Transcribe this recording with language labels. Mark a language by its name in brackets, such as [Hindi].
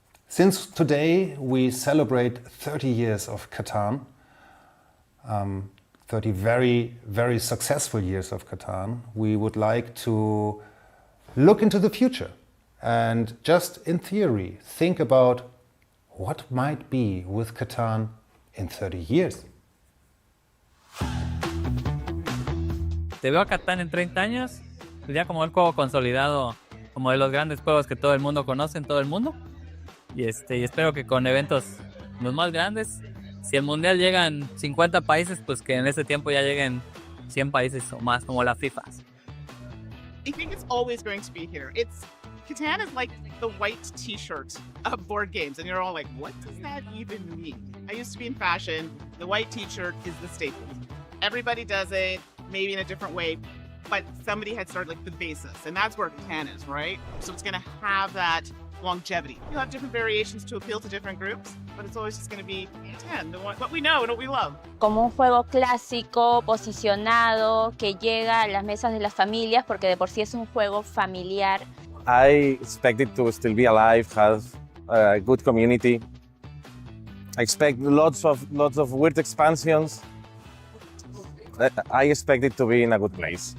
[English] Since today we celebrate 30 years of Catan, 30 very, very successful years of Catan, we would like to look into the future and just in theory think about what might be with Catan in 30 years. [Spanish] Te veo a Catán en 30 años, ya como el juego consolidado, como de los grandes juegos que todo el mundo conoce en todo el mundo. Y espero que con eventos los más grandes, si el mundial llegan 50 países, pues que en ese tiempo ya lleguen 100 países o más, como la FIFA. [English] I think it's always going to be here. Catan is like the white t-shirt of board games, and you're all like, what does that even mean? I used to be in fashion. The white t-shirt is the staple. Everybody does it, maybe in a different way, but somebody had started like the basis, and that's where Catan is, right? So it's going to have that longevity. You'll have different variations to appeal to different groups, but it's always just going to be Catan, what we know and what we love. [Spanish] Como un juego clásico, posicionado, que llega a las mesas de las familias, porque de por sí es un juego familiar. [English] I expect it to still be alive, have a good community. I expect lots of weird expansions. I expect it to be in a good place.